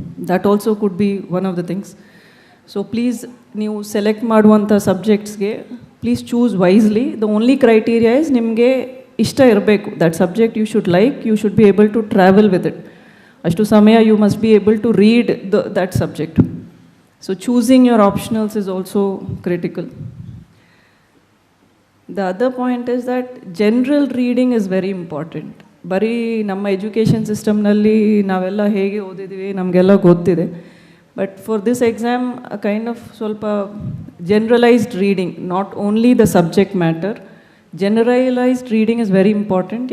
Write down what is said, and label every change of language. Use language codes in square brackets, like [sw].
[en] That also could be one of the things. So please [kn] ನೀವು select ಮಾಡುವಂಥ ಸಬ್ಜೆಕ್ಟ್ಸ್ಗೆ [en] Please choose wisely. The only criteria is [kn] ನಿಮಗೆ ಇಷ್ಟ ಇರಬೇಕು. [en] That subject you should like, you should be able to travel with it. [kn] ಅಷ್ಟು ಸಮಯ [en] You must be able to read that subject. So choosing your optionals is also critical. The other point is that general reading is very important. [kn] ಬರೀ ನಮ್ಮ education ಸಿಸ್ಟಮ್ನಲ್ಲಿ ನಾವೆಲ್ಲ ಹೇಗೆ ಓದಿದ್ದೀವಿ ನಮಗೆಲ್ಲ ಗೊತ್ತಿದೆ. [en] But for this exam kind of ಸ್ವಲ್ಪ generalised reading, not only the subject matter, generalised reading is very important.